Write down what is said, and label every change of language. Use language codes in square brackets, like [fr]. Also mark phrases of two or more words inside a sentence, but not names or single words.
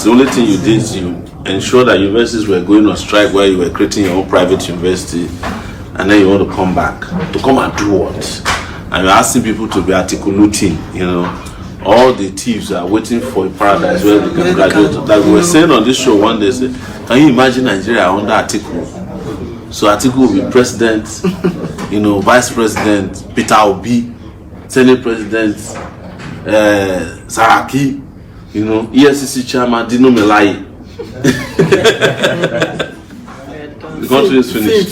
[en] The only thing you did is you ensured that universities were going on strike while you were creating your own private university. And then you want to come back. To come and do what? And you're asking people to be articulating, All the thieves are waiting for a paradise where they can graduate. Like we were saying on this show one day, can you imagine Nigeria under Atiku? So Atiku will be president, vice president, Peter Obi, Senate president, Saraki, EFCC chairman, Dino Melaye. The country is finished.